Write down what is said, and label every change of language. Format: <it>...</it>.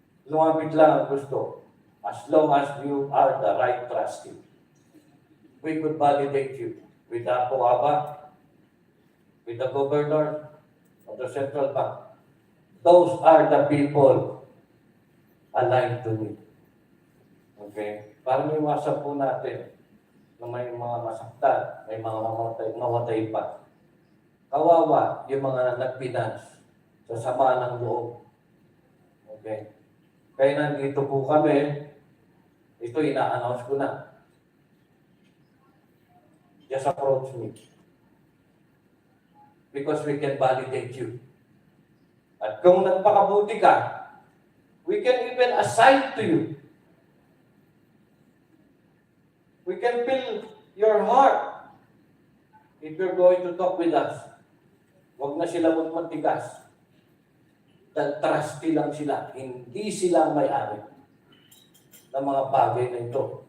<tl>Lumapit lang ang gusto.</tl> <en>As long as you are the right trustee. We could validate you with the Apoaba, with the governor of the central bank. Those are the people aligned to me. Okay?</en> <tl>Para may iwasan po natin na may mga masaktan, may mga mamatay pa. Kawawa yung mga nagpinance sa sama ng loob. Okay? Kaya nandito po kami, ito ina-announce ko na.</tl> <en>Just approach me. Because we can validate you.</en> <tl>At kung nagpakabuti ka,</tl> <en>we can even assign to you. We can fill your heart if you're going to talk with us.</en> <tl>Huwag na sila magmatigas. Trustee lang sila. Hindi sila may-ari ng mga bagay na ito.</tl>